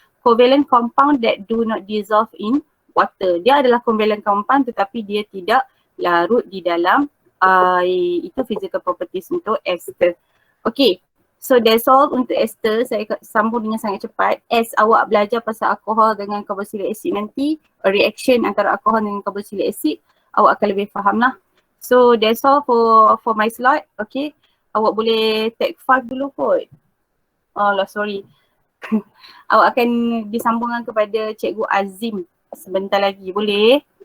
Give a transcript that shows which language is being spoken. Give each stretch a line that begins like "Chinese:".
English: Covalent compound that do not dissolve in water.
Malay: Dia adalah covalent compound tetapi dia tidak larut di dalam air. Itu physical properties untuk ester. Okay,
English: so that's all
Malay: untuk ester. Saya sambung dengan sangat cepat. As awak belajar pasal alkohol dengan carboxylic acid nanti, reaction antara alkohol dengan carboxylic acid, awak akan lebih faham lah.
English: So that's all for my slide.
Malay: Okay, awak boleh take 5 dulu kot. Oh lah, sorry. Awak akan disambungkan kepada Cikgu Azim sebentar lagi, boleh?